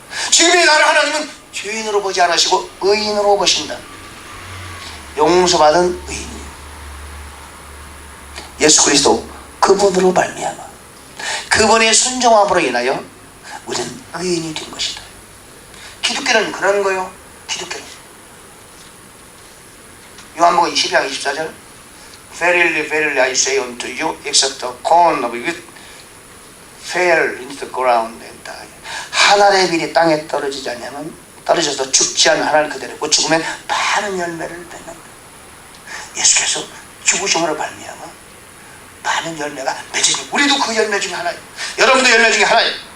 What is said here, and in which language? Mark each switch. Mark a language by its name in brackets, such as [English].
[Korean] 지금의 나를 하나님은 죄인으로 보지 않으시고 의인으로 보신다. 용서받은 의인, 예수 그리스도 그분으로 말미암아 그분의 순종함으로 인하여 우리는 의인이 된 것이다. 기독교는 그런 거요. 기독교는 요한복음 22장 24절 [English] Verily, verily I say unto you, except a corn of wheat fall into the ground and die. [Korean] 한 알의 밀이 땅에 떨어지지 않으면, 떨어져서 죽지 않은 한 알 그대로고 죽으면 많은 열매를 맺는다. 예수께서 죽으심으로 말미암아 많은 열매가 맺어지니 우리도 그 열매 중에 하나예요. 여러분도 열매 중에 하나예요.